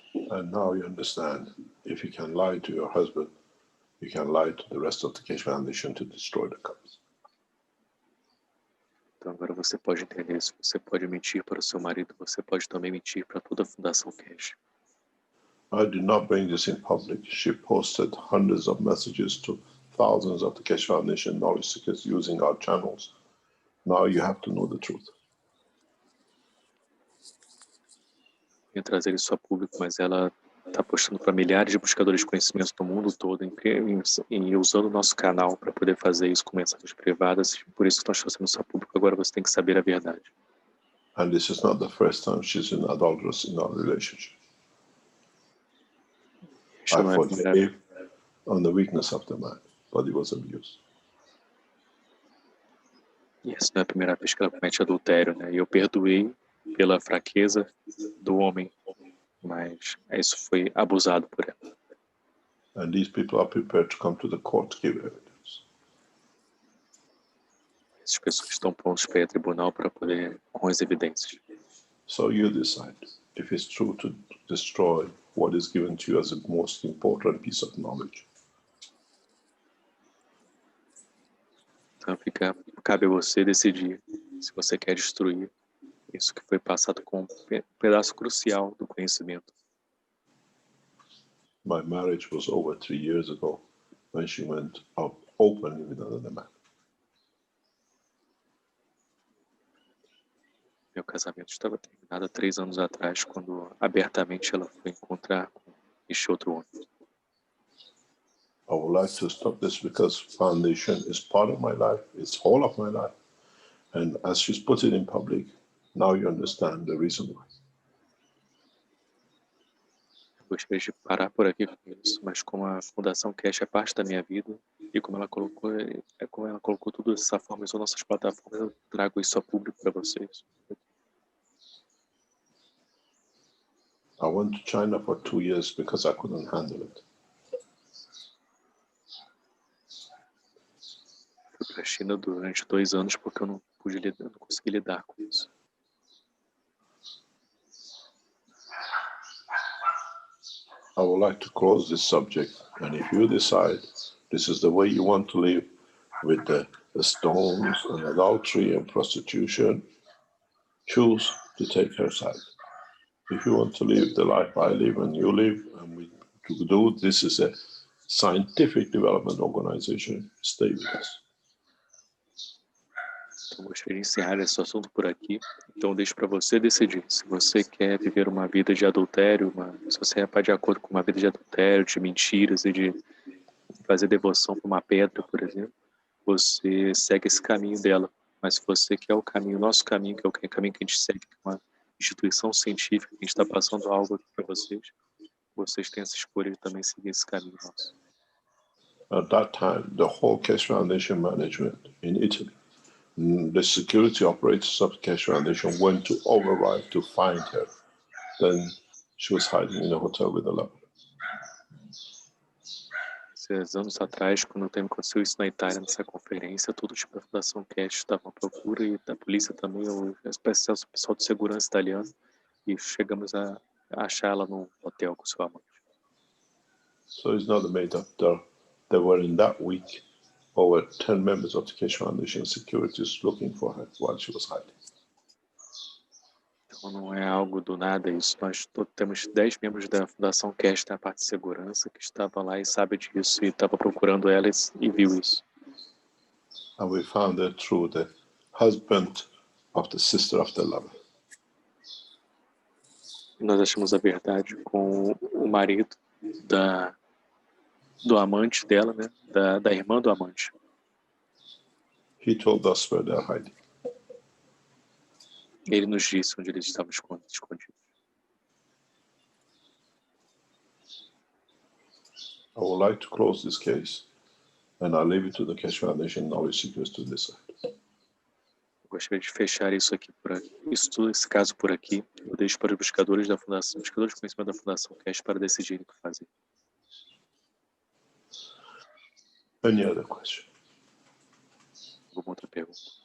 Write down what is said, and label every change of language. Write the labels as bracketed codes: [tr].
[en] And now you understand, if you can lie to your husband, you can lie to the rest of the Keshe Foundation to destroy the cups. [pt] Então agora você pode entender isso. Você pode mentir para o seu marido, você pode também mentir para toda a Fundação Keshe. [en] I did not bring this in public. She posted hundreds of messages to thousands of the Keshe Foundation knowledge seekers using our channels. Now you have to know the truth. [pt] Eu ia trazer isso a público, mas ela está postando para milhares de buscadores de conhecimento do mundo todo e usando o nosso canal para poder fazer isso com mensagens privadas. Por isso que nós trouxemos isso a público. Agora você tem que saber a verdade. [en] And this is not the first time she's been adulterous in our relationship. I forgave on the weakness of the man, but it was abuse. [pt] E essa não é a primeira vez que ela comete adultério, né? E eu perdoei pela fraqueza do homem, mas isso foi abusado por ela. [en] And these people are prepared to come to the court to give evidence. [pt] Essas pessoas estão prontas para ir ao tribunal para poder com as evidências. [en] So you decide if it's true to destroy what is given to you as the most important piece of knowledge. [pt] Então cabe a você decidir se você quer destruir isso que foi passado como um pedaço crucial do conhecimento. [en] My marriage was over 3 years ago when she went out openly with another man. [pt] Meu casamento estava terminado há 3 anos atrás, quando abertamente ela foi encontrar com este outro homem. [en] I would like to stop this because foundation is part of my life, it's whole of my life. And as she's put it in public, now you understand the reason why. [pt] Gostaria de parar por aqui com isso, mas como a Fundação Keshe é parte da minha vida e como ela colocou tudo dessa forma, usou nossas plataformas, eu trago isso a público para vocês. [en] I went to China for 2 years because I couldn't handle it. [pt] Fui para a China durante 2 anos porque eu não consegui lidar com isso. [en] I would like to close this subject, and if you decide this is the way you want to live with the stones and adultery and prostitution, choose to take her side. If you want to live the life I live and you live, and we do, this is a scientific development organization. Stay with us. [pt] Então, gostaria de encerrar esse assunto por aqui. Então, deixo para você decidir. Se você quer viver uma vida de adultério, se você é de acordo com uma vida de adultério, de mentiras e de fazer devoção para uma pedra, por exemplo, você segue esse caminho dela. Mas se você quer o caminho, nosso caminho, que é o caminho que a gente segue, que é uma instituição científica, que a gente está passando algo aqui para vocês têm essa escolha de também seguir esse caminho nosso. [en] At that time, the whole Keshe Foundation management in Italy, the security operators of the Keshe Foundation went to override to find her. Then she was hiding in a hotel with a lover. [pt] 6 anos atrás, quando aconteceu isso na Itália, nessa conferência, todo tipo da Fundação Keshe estava à procura e da polícia também, o pessoal de segurança italiano, e chegamos a achar ela num hotel com seu amante. [en] So it's not made up there. There were in that week over 10 members of the Keshe Foundation securities looking for her while she was hiding. [pt] Então não é algo do nada isso. Nós temos 10 membros da Fundação Keshe na parte de segurança que estava lá e sabe disso e estava procurando ela e viu isso. [en] And we found her through the husband of the sister of the lover. [pt] E nós achamos a verdade com o marido do amante dela, né? Da irmã do amante. [en] He told us where they're hiding. [pt] Ele nos disse onde eles estavam escondidos. [en] I would like to close this case, and I'll leave it to the Keshe Foundation knowledge seekers to decide. [pt] Gostaria de fechar isso aqui esse caso por aqui. Eu deixo para os buscadores de conhecimento da Fundação Keshe para decidirem o que fazer. [en] Any other question? [pt] Alguma outra pergunta?